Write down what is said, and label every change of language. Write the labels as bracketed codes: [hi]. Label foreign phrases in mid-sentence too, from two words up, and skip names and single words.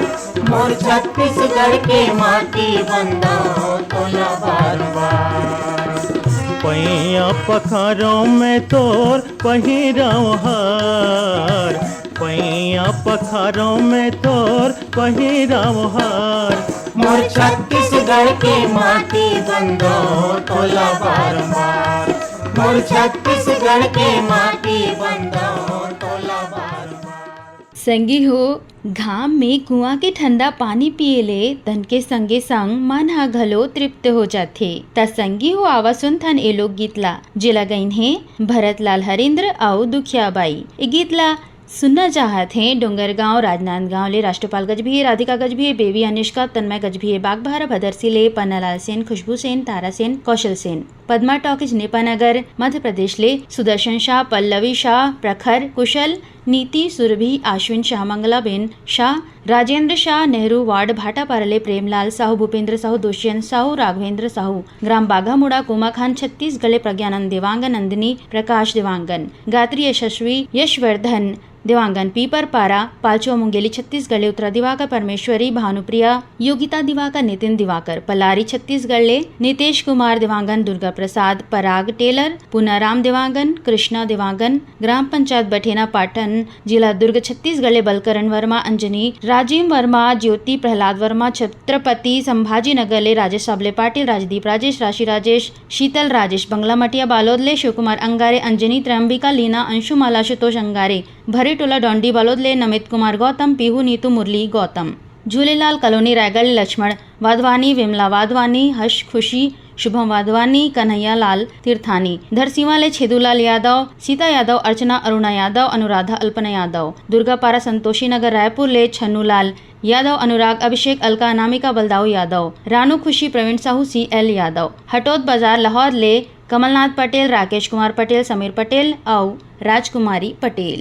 [hne] मोर छत्तीसगढ़ के माटी बंदा हो तोला बार बार। पैया पखारों में तोर पहिराव हार, पैया पखारों में तोर पहिराव हार। मोर छत्तीसगढ़ के माटी बंदा हो तोला बार बार। मोर छत्तीसगढ़ के माटी बंदा हो तोला बार बार। संगी हो, घाम में कुआं के ठंडा पानी पिए ले तन के संगे संग मन ह घलो तृप्त हो जाथे। त संगी हो आवा सुनथन ए लोक गीत ला जेला गईन हे भरतलाल हरेंद्र अउ दुखियाबाई। ए गीत ला सुनना चाहत हैं डोंगरगांव राजनांदगांव ले राष्ट्रपाल गजभिये, राधिका गजभिये, बेबी अनिष्का, तन्मय गजभिये, बागबाहरा भदरसी ले पन्नालाल सेन, खुशबू सेन, तारा सेन, कौशल सेन। पद्मा टॉकीज नेपानगर मध्य प्रदेश ले सुदर्शन शाह, पल्लवी शाह, प्रखर कुशल, नीति सुरभि, आश्विन शाह, मंगलाबेन शाह, राजेंद्र शाह, नेहरू वार्ड भाटापारा ले प्रेमलाल साहू, भूपेंद्र साहू, दुष्यंत साहू, राघवेंद्र साहू, ग्राम बाघामुड़ा, कोमा खान, छत्तीसगढ़ ले प्रज्ञानंद देवांगन, नंदिनी प्रकाश देवांगन, गात्री यशस्वी यशवर्धन देवांगन, पीपर पारा, पालचो मुंगेली छत्तीसगढ़ ले उत्तरा दिवाकर, परमेश्वरी, भानुप्रिया, योगिता दिवाकर, नितिन दिवाकर, पलारी छत्तीसगढ़ ले नितेश कुमार देवांगन, दुर्गा प्रसाद, पराग टेलर, पुनाराम देवांगन, कृष्णा देवांगन, ग्राम पंचायत बठेना पाटन, जिला दुर्ग छत्तीसगढ़ ले बलकरण वर्मा, अंजनी, राजीव वर्मा, ज्योति प्रहलाद वर्मा, छत्रपति संभाजी नगर ले राजेश साबले पाटिल, राजदीप राजेश, राशि राजेश, शीतल राजेश, बंगला मटिया बालोद ले शिव कुमार अंगारे, अंजनी त्रंबिका, लीना, अंशुमाला, शुतोष अंगारे, भरे टोला डोंडी बालोद ले नमित कुमार गौतम, पीहू नीतू मुरली गौतम, झूलेलाल कॉलोनी रायगढ़ ले लक्ष्मण वाधवानी, विमला वाधवानी, हर्ष खुशी, शुभम वाधवानी, कन्हैया लाल तीर्थानी, धरसीवा ले छेदूलाल यादव, सीता यादव, अर्चना अरुणा यादव, अनुराधा अल्पना यादव, दुर्गापारा संतोषी नगर रायपुर ले छन्नूलाल यादव, अनुराग अभिषेक, अलका अनामिका बलदाऊ यादव, रानू खुशी, प्रवीण साहू, CL यादव, हटोद बाजार लाहौर ले कमलनाथ पटेल, राकेश कुमार पटेल, समीर पटेल और राजकुमारी पटेल।